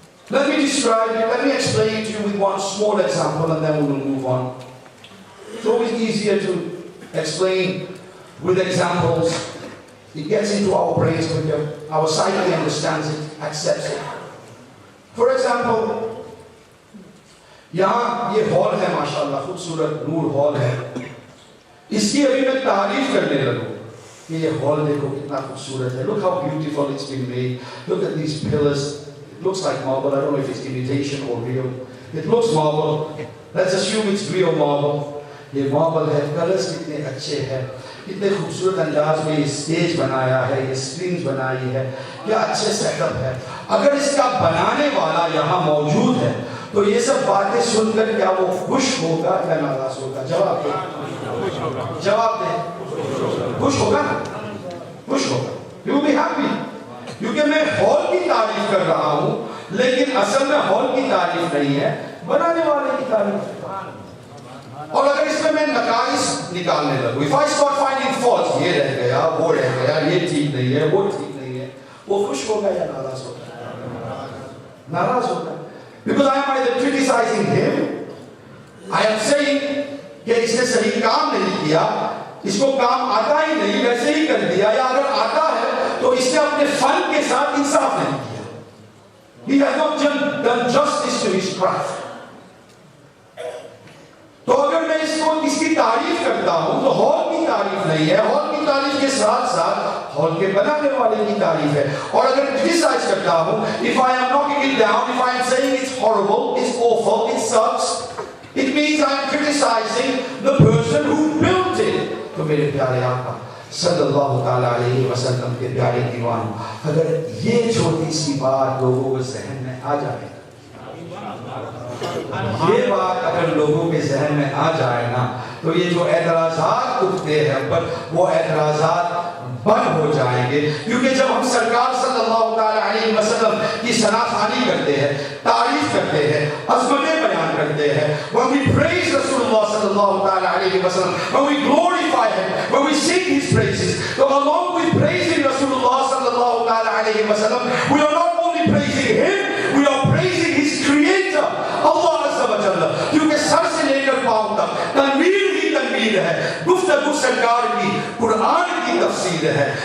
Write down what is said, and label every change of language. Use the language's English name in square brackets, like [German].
[English] Let me explain to you with one small example, and then we will move on. It's always easier to explain with examples. It gets into our brains quicker, our psyche understands it, accepts it. For example, [Hindi] यहाँ ये hall है माशाअल्लाह, खूबसूरत नूर hall है. इसकी अभी मैं तारीफ करने लगूं कि ये हॉल देखो कितना खूबसूरत है. [English] Look how beautiful it's been made. Look at these pillars. It looks like marble. I don't know if it's imitation or real. It looks marble. Let's assume it's real marble. [Hindi] ये marble है. Colors कितने अच्छे हैं. कितने खूबसूरत अंदाज में ये स्टेज बनाया है, ये स्क्रीन्स बनाई है. क्या अच्छे सेटअप है. अगर इसका बनाने वाला यहाँ मौजूद है, तो ये सब बातें सुनकर क्या वो खुश होगा या नाराज होगा? जवाब दे. जवाब दे. खुश होगा? खुश होगा. [English] You will be happy. [Hindi] क्योंकि मैं हॉल की तारीफ कर रहा हूँ, लेकिन असल में हॉल की तारीफ नहीं है, बनाने वाले की तारीफ. और अगर इसमें मैं नकाइस निकालने लगूं, [English] if I start finding faults, [Hindi] ये रह गया, वो रह गया, ये ठीक नहीं है, वो ठीक नहीं है, वो खुश होगा या नाराज होगा? नाराज होगा. [English] Because I am either criticizing him, I am saying [Hindi] कि इसने सही काम नहीं किया, इसको काम आता ही नहीं, वैसे ही कर दिया, या अगर आता है तो इसने अपने फन के साथ इंसाफ नहीं किया. He has not done justice to his craft. तो अगर मैं इसकी तारीफ करता हूं तो हॉल की तारीफ नहीं है, हॉल की तारीफ के साथ साथ हॉल के बनाने वाले की तारीफ है. और अगर क्रिटिसाइज करता हूं, [English] if I am knocking it down, if I am saying it's horrible, it's awful, it sucks, it means I am criticizing the person who built it. [Hindi] तो मेरे प्यारे आका सल्लल्लाहु ताला अलैहि वसल्लम के प्यारे दीवान, अगर ये छोटी सी बात लोगों के ज़हन में आ जाए, ये बात अगर लोगों के ज़हन में आ जाए ना, तो ये जो एतराज़ात उठते हैं पर वो एतराज़ात बंद हो जाएंगे. क्योंकि जब हम सरकार सल्लल्लाहु अलैहि वसल्लम की सनाखानी करते हैं, तारीफ करते हैं, अज़मतें बयान करते हैं, [English] when we praise Rasulullah सल्लल्लाहु अलैहि वसल्लम, when we glorify him, when we sing his praises, so along with praising Rasulullah सल्लल्लाहु अलैहि वसल्लम, we are not only praising him, we are praising his creator, Allah Azza wa Jalla. [Hindi] क्योंकि sir से लेकर पांव तक तनवीर ही तनवीर है, गुफ्तगू सरकार की कुरान की तफसीर है.